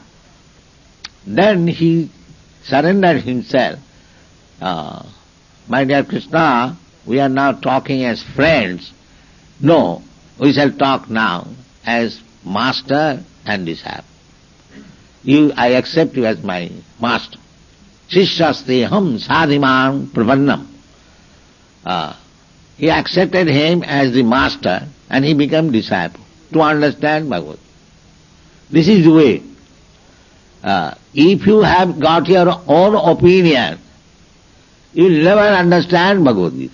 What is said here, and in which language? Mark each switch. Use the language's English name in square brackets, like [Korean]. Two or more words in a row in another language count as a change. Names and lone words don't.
[English] Then he surrendered himself. My dear Krishna, we are now talking as friends. No, we shall talk now as master and disciple. I accept you as my master. [Sanskrit] Shishyasteham sadhiman pravannam. [English] He accepted him as the master, and he became disciple to understand Bhagavad. This is the way. If you have got your own opinion, you will never understand Bhagavad Gita.